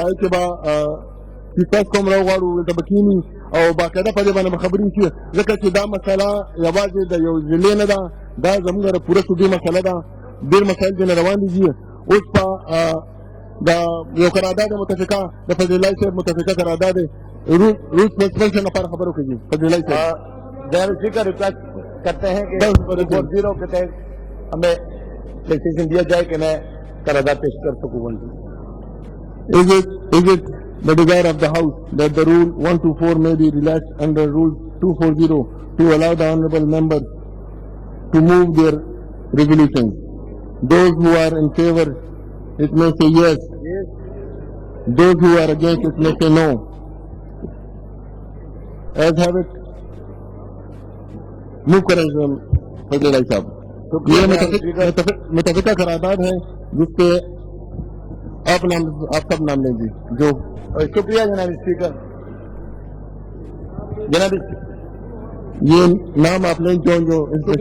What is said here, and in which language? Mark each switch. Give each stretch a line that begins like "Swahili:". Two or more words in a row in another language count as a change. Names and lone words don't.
Pashto: هغې کې به چې تاسو کوم راوغواړو دلته به کښېني او باقاعده په دې باندې به خبرې وشي ځکه چې دا مسله یوازې د یو ضلع نه ده دا زموږ د پوره صوبې مسله ده ډېر مسایل ځینې روان دي اوس په د یو قرارداد متفقه د فضل الله صاحب متفقه قرارداد
English: rules suspension
Pashto: لپاره خبرو کوي فضل الله صاحب
Urdu: جنرل اسپیکر ریکویسٹ کرتے ہیں کہ
English: report zero
Urdu: کے تحت ہمیں ڈسیزن دیا جائے کہ میں قرارداد پیش کر سکوں
English: Is it the desire of the House that the rule 124 may be relaxed under rule 240 to allow the honorable members to move their resolutions? Those who are in favor, it may say yes. Those who are against, it may say no. As have it. Move
Urdu: کریں فضل اللہ صاحب. یہ متفقہ قرارداد ہے جس پہ آپ سب نام لیں جی جو شکریہ جناب اسپیکر. جناب یہ نام آپ لیں جو اس پہ